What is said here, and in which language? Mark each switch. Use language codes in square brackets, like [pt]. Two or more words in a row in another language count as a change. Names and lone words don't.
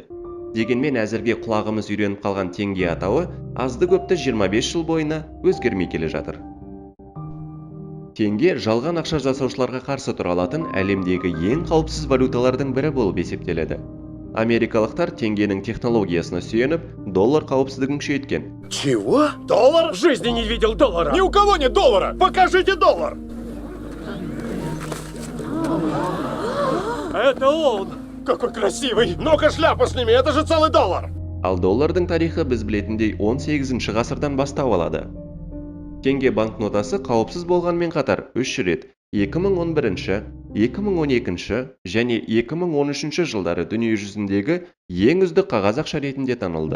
[kk] Дегенмен әзірге құлағымыз үйреніп қалған теңге атауы азды көпті 25 жыл бойына өзгермей келе жатыр. Теңге жалған ақша жасаушыларға қарсы тұра алатын әлемдегі ең қауіпсіз валюталардың бірі болып есептеледі. Америкалықтар теңгенің технологиясына сүйеніп, доллар қауіпсіздігін күшейткен. [ru] Чего? Доллар? В жизни не видел доллара. Ни у кого нет доллара. Покажите доллар. Это он. Какой красивый. Ну-ка шляпу сними, это же целый доллар. [kk] Ал доллардың тарихы біз білетіндей 18 ғасырдан бастау алады. Теңге банкнотасы қауіпсіз болғанмен қатар 3 рет 2011, 2012 және 2013 жылдары дүние жүзіндегі ең үздік қағаз ақша ретінде танылды.